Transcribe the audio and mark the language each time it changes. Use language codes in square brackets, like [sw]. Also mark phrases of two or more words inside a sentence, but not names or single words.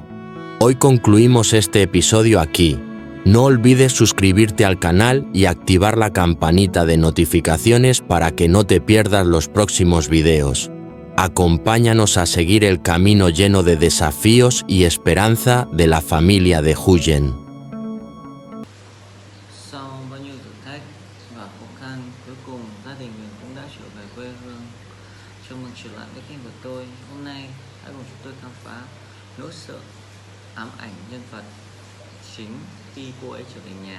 [es] Hoy concluimos este episodio aquí. No olvides suscribirte al canal y activar la campanita de notificaciones para que no te pierdas los próximos videos. Acompáñanos a seguir el camino lleno de desafíos y esperanza de la familia de Huyen. [vi] Sau bao nhiêu thử thách và khó khăn, cuối cùng gia đình mình cũng đã trở về quê hương. Chào mừng trở lại với kênh của tôi. Hôm nay hãy cùng chúng tôi khám phá nỗi sợ ám ảnh nhân vật chính khi cô ấy trở về nhà.